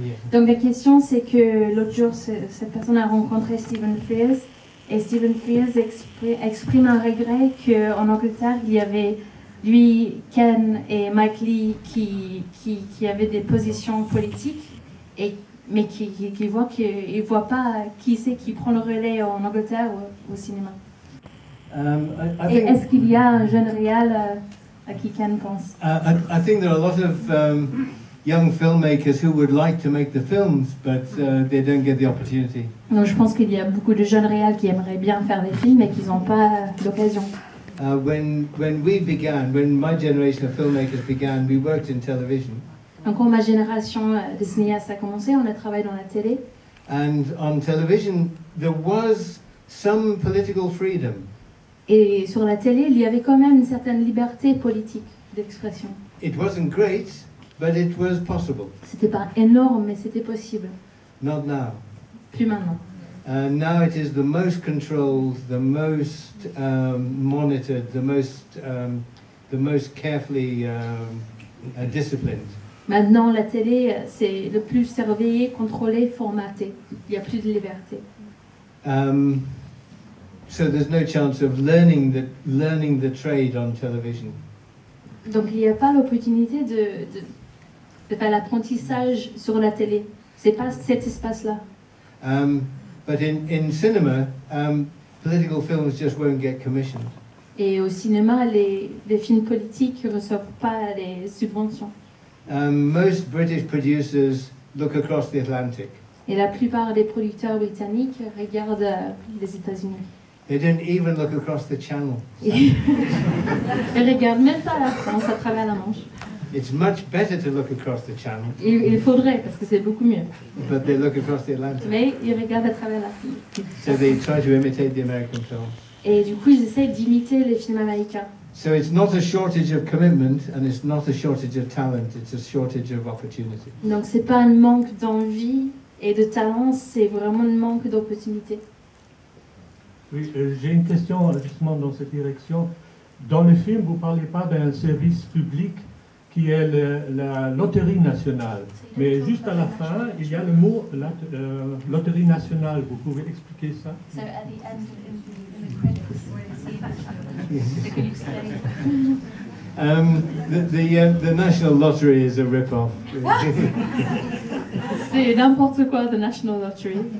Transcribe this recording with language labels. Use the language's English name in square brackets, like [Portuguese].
[French] Donc la question c'est que l'autre jour cette personne a rencontré Stephen Frears et Stephen Frears exprime un regret qu'en Angleterre il y avait lui, Ken et Mike Lee qui avaient des positions politiques mais qui voit pas qui c'est qui prend le relais en Angleterre ou au cinéma. Et est-ce qu'il y a un jeune réal à qui Ken pense? [English] I think there are a lot of young filmmakers who would like to make the films, but they don't get the opportunity. [French] Donc je pense qu'il y a beaucoup de jeunes réals qui aimeraient bien faire des films et qui n'ont pas l'occasion. [English] When my generation of filmmakers began, we worked in television. [French] Donc quand ma génération de cinéastes a commencé, on a travaillé dans la télé. [English] And on television, there was some political freedom. [French] Et sur la télé, il y avait quand même une certaine liberté politique d'expression. [English] It wasn't great, but it was possible. [French] C'était pas énorme, mais c'était possible. [English] Not now. [French] Plus maintenant. [English] Now it is the most controlled, the most monitored, the most carefully disciplined. [French] Maintenant, la télé, c'est le plus surveillé, contrôlé, formaté. Il n'y a plus de liberté. [English] So there's no chance of learning the trade on television. [French] Donc il n'y a pas l'opportunité de faire l'apprentissage sur la télé. C'est pas cet espace-là. [English] But in cinema, political films just won't get commissioned. [French] Et au cinéma, les films politiques ne reçoivent pas les subventions. [English] Most British producers look across the Atlantic. [French] Et la plupart des producteurs britanniques regardent les États-Unis. [English] They don't even look across the channel. [French] Ils regardent même pas la France à travers la Manche. [English] It's much better to look across the channel. [French] Il faudrait, parce que c'est beaucoup mieux. [English] But they look across the Atlantic. [French] Mais ils regardent à travers l'Atlantique. [English] So they try to imitate the American film. [French] Et du coup, ils essaient d'imiter les films américains. [English] So it's not a shortage of commitment, and it's not a shortage of talent. It's a shortage of opportunity. [French] Donc c'est pas un manque d'envie et de talent, c'est vraiment un manque d'opportunité. Oui, j'ai une question justement dans cette direction. Dans le film, vous ne parlez pas d'un service public qui est la loterie nationale. Mais juste à la fin, il y a le mot loterie nationale. Vous pouvez expliquer ça? [English] So at the end, in the credits, can you explain? The National Lottery is a rip-off. [French] C'est n'importe quoi, the National Lottery.